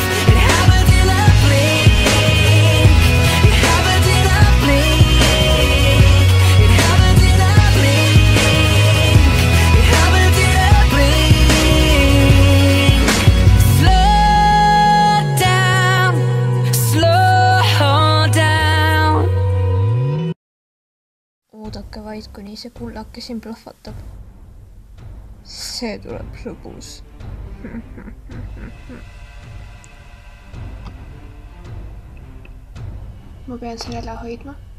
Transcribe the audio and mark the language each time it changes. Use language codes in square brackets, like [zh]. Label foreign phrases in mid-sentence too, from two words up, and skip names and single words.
[en] It happens in a blink. It happens in a blink. It happens in a blink. It happens in a blink. Slow down, slow down. [et] Oodake vaid, kuni see kullake siin plahvatab. See tuleb lõbus. Ma pean selle ära hoidma.